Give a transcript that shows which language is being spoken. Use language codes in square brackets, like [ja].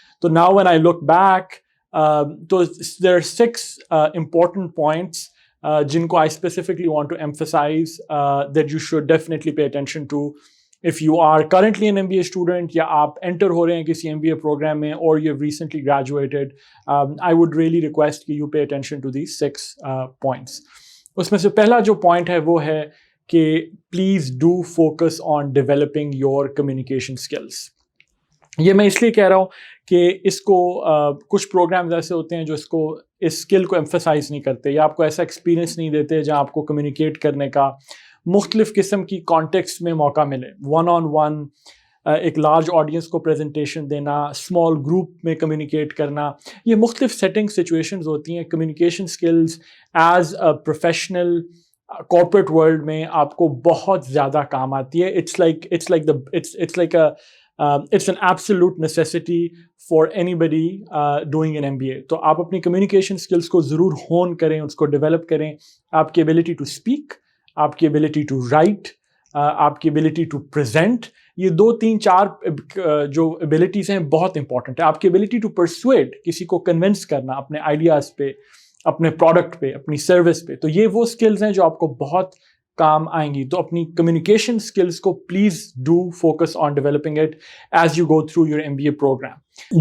[en] تو now when I look back تو there are 6 important points جن کو I specifically want to emphasize that you should definitely pay attention to if you are currently an MBA student [ur] یا آپ inter ہو رہے ہیں کسی MBA programme میں [en] or you've recently graduated. I would really request کہ you pay attention to these 6 points. [ur] اس میں سے پہلا جو پوائنٹ ہے وہ ہے کہ [en] please do focus on developing your communication skills. [ur] یہ میں اس لیے کہہ رہا ہوں کہ اس کو کچھ پروگرامز ایسے ہوتے ہیں جو اس اسکل کو ایمفسائز نہیں کرتے یا آپ کو ایسا ایکسپیرینس نہیں دیتے جہاں آپ کو کمیونیکیٹ کرنے کا مختلف قسم کی کانٹیکسٹ میں موقع ملے. ون آن ون ایک لارج آڈینس کو پریزنٹیشن دینا، اسمال گروپ میں کمیونیکیٹ کرنا، یہ مختلف سیٹنگ سچویشنز ہوتی ہیں. Communication skills as a professional corporate world میں آپ کو بہت زیادہ کام آتی ہے. [en] It's an absolute necessity for anybody doing an MBA. [ur] تو آپ اپنی کمیونیکیشن اسکلس کو ضرور ہون کریں، اس کو ڈیولپ کریں. آپ کی ایبلٹی ٹو اسپیک، آپ کی ایبلٹی ٹو رائٹ، آپ کی ایبلٹی ٹو پریزنٹ، یہ 2 3 4 جو ایبلٹیز ہیں بہت امپورٹنٹ ہے. آپ کی ایبلٹی ٹو پرسویڈ، کسی کو کنونس کرنا اپنے آئیڈیاز پہ، اپنے پروڈکٹ پہ، اپنی سروس پہ، تو یہ وہ اسکلز ہیں جو آپ کو بہت کام آئیں گی. تو اپنی کمیونیکیشن اسکلس کو [en] Please do focus on developing it as you go through your MBA programme.